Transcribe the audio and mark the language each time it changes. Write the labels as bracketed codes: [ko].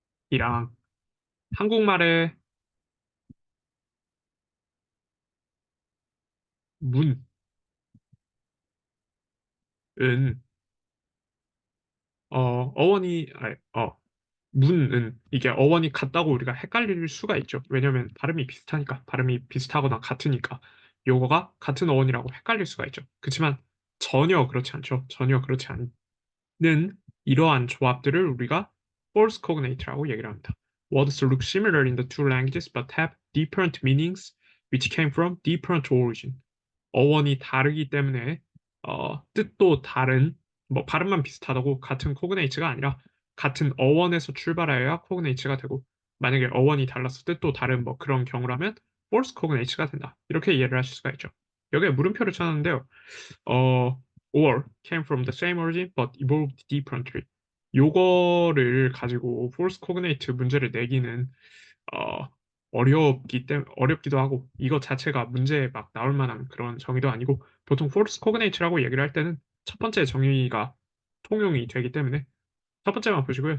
[ko] 이랑 한국말의 문은 어원이 문은 이게 어원이 같다고 우리가 헷갈릴 수가 있죠. 왜냐하면 발음이 비슷하니까, 발음이 비슷하거나 같으니까 요거가 같은 어원이라고 헷갈릴 수가 있죠. 그렇지만 전혀 그렇지 않죠. 전혀 그렇지 않는 이러한 조합들을 우리가 false cognate라고 얘기를 합니다. [en] Words look similar in the two languages but have different meanings which came from different origin. [ko] 어원이 다르기 때문에 뜻도 다른 뭐 발음만 비슷하다고 같은 코그네이츠가 아니라 같은 어원에서 출발하여야 코그네이츠가 되고 만약에 어원이 달라서 뜻도 다른 뭐 그런 경우라면 false 코그네이츠가 된다. 이렇게 이해를 하실 수가 있죠. 여기에 물음표를 쳐놨는데요. [en] or came from the same origin but evolved differently. [ko] 요거를 가지고 false cognate 문제를 내기는 어, 어렵기도 하고, 이것 자체가 문제에 막 나올 만한 그런 정의도 아니고, 보통 false cognate라고 얘기를 할 때는 첫 번째 정의가 통용이 되기 때문에, 첫 번째만 보시고요.